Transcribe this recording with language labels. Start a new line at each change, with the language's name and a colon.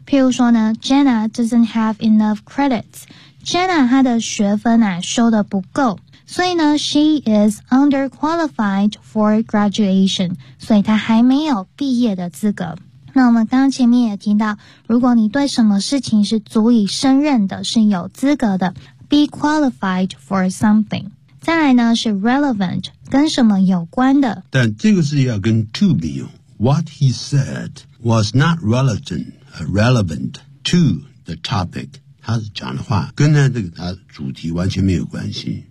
Chinese: 譬如说呢， Jenna
English: doesn't have enough credits,
Chinese: Jenna 她的学分啊修得不够，所以呢
English: she is underqualified for graduation,
Chinese: 所以她还没有毕业的资格。那我们刚前面也听到，如果你对什么事情是足以胜任的，是有资格的，
English: be qualified for something。
Chinese: 再来呢是 relevant, 跟什么有关的。但这个是要跟 to 比用。
English: What he said was not relevant to the topic.
Chinese: 他讲的话跟呢这个他主题完全没有关系。